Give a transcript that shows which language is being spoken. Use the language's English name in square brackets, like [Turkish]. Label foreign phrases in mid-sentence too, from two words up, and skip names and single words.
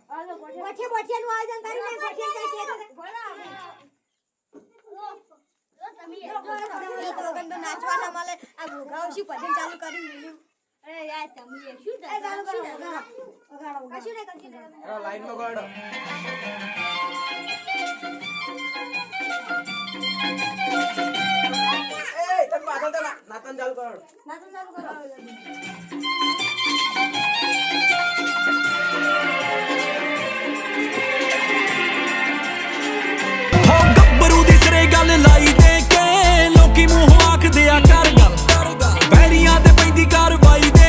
[Gujarati] ગોઠિયાનું આયોજન કરીને ગોઠિયા કઈ કહેતો નાચવાના મળે આ ઘોઘાઓ શું ભજન ચાલુ કરી મેલ્યું. અરે યાર તમે શું લાઈનમાં ગોળો. એ તમ પાછળ તો નાતન ચાલુ કરો. [Punjabi] ਹੋ ਗੱਭਰੂ ਦੀ ਸਿਰੇ ਗੱਲ ਲਾਈ ਦੇ ਕੇ ਲੋਕੀ ਮੂੰਹੋਂ ਆਖਦੇ ਆ ਕਰ ਗੱਲ ਬੈਰੀਆਂ ਤੇ ਪੈਂਦੀ ਕਾਰਵਾਈ ਦੇ